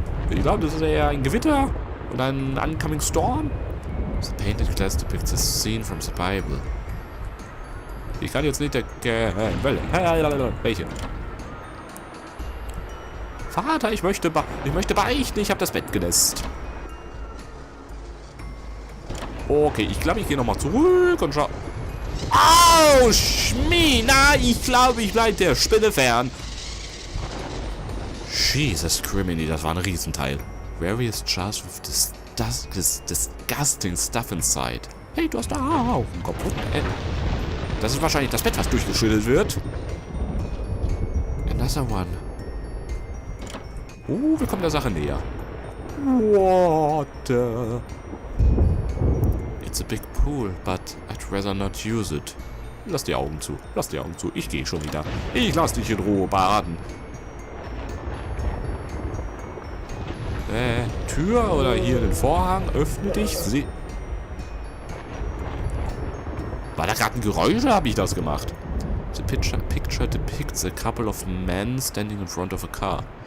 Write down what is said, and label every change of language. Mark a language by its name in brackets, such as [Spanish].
[German] Ich glaube, das ist eher ein Gewitter und ein [English] oncoming storm. The painted glass depicts a scene from the Bible. [German] Ich kann jetzt nicht erkennen. Welche? Vater, ich möchte beichten. Ich habe das Bett genässt. Okay, ich glaube, ich gehe nochmal zurück und schau. Au, Schmina! Ich glaube, ich bleibe der Spinne fern. Jesus Criminy, das war ein Riesenteil. [English] Various jars with this disgusting stuff inside. [German] Hey, du hast da auch einen kaputt. Das ist wahrscheinlich das Bett, was durchgeschüttelt wird. [English] Another one. [German] Wir kommen der Sache näher. [English] What the... It's a big pool, but I'd rather not use it. [German] Lass die Augen zu. Ich gehe schon wieder. Ich lass dich in Ruhe baden. Tür oder hier den Vorhang. Öffne dich. War da gerade ein Geräusch oder habe ich das gemacht? [English] The picture depicts a couple of men standing in front of a car.